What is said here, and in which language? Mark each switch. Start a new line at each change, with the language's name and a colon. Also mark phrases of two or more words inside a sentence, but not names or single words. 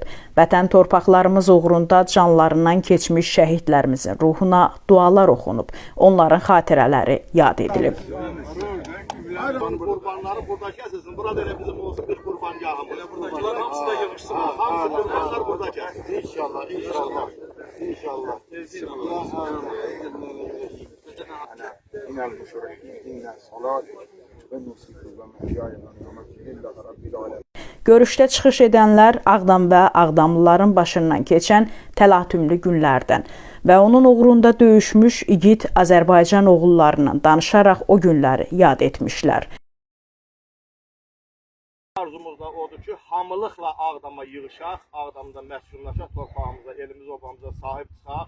Azerbaijani: Vətən torpaqlarımız uğrunda canlarından keçmiş şəhidlərimizin ruhuna dualar oxunub. Onların xatirələri yad edilib. Qurbanları burada kəsilsin. Burada elə bizim olsun bir qurbanqahımız. Buradakiler hamısı da yığışsın. Hamısı qurbanlar burada kəsilsin. İnşallah, inşallah. İnşallah.
Arabic: إن المشركين إن صلاتي ونسكي ومحياي ومماتي لله رب العالمين.
Azerbaijani: Görüşdə çıxış edənlər Ağdam və Ağdamlıların başından keçən təlatümlü günlərdən və onun uğrunda döyüşmüş igid Azərbaycan oğullarından danışaraq o günləri yad etmişlər. Arzumuz da odur ki, hamılıqla Ağdama yığışaq, Ağdamda məskunlaşaq, torpağımıza, elimiz obamıza sahib çıxaq.